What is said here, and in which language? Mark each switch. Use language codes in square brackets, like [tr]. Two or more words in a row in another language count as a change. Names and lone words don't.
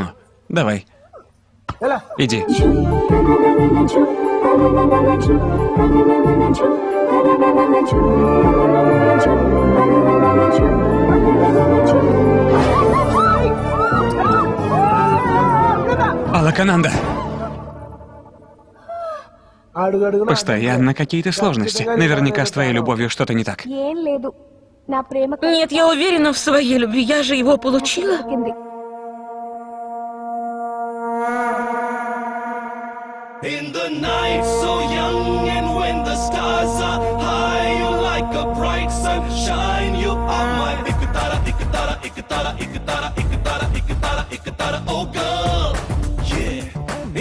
[ru] Давай. Иди. Алакананда! Постоянно какие-то сложности. Наверняка с твоей любовью что-то не так. [te] నా ప్రేమ [ru] Нет, я уверена в своей любви. Я же его получила. [te] దొరికింది. [en] In the night, so young, and when the stars are high, you like a bright sunshine. You are my ikatara, ikatara, ikatara, ikatara, ikatara, ikatara, ikatara, oh girl, yeah.